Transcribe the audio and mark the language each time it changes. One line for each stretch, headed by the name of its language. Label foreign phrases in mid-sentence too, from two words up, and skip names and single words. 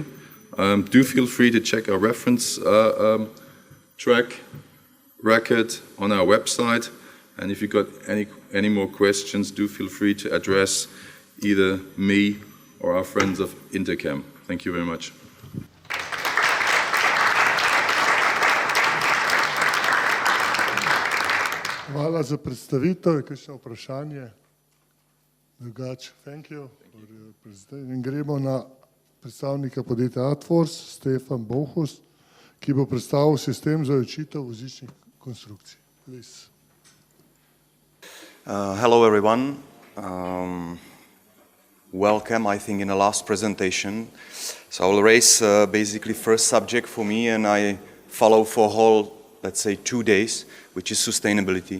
English: Do feel free to check our reference track record on our website. And if you've got any more questions, do feel free to address either me or our friends of Interchem. Thank you very much.
Slovenian: Hvala za predstavitev. Kakšno vprašanje? Drugače,
English: thank you for your presentation.
Slovenian: Gremo na predstavnika podjetja Adfors, Stefan Bohus, ki bo predstavil sistem za ločitev vozičnih konstrukcij.
English: Please. Hello everyone. Welcome, I think, in the last presentation. So I will raise basically first subject for me, and I follow for whole, let's say, 2 days, which is sustainability.